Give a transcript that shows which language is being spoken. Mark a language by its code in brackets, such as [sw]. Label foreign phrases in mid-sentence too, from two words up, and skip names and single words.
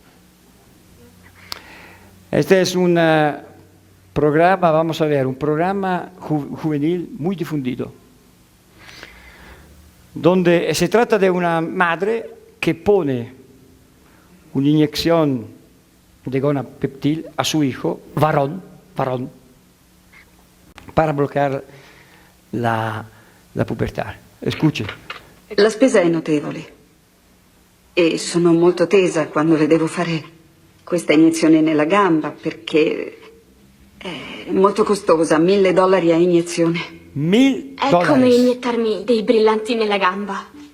[es] Este es un programa, vamos a ver, un programa juvenil muy difundido, donde se trata de una madre que pone una inyección de gonapeptil a su hijo, varón, para bloquear la la pubertà. Escuche. [it] La spesa è notevole e sono molto tesa quando le devo fare questa iniezione nella gamba perché è molto costosa, $1.000 a iniezione. $1.000? È come iniettarmi dei brillanti nella gamba.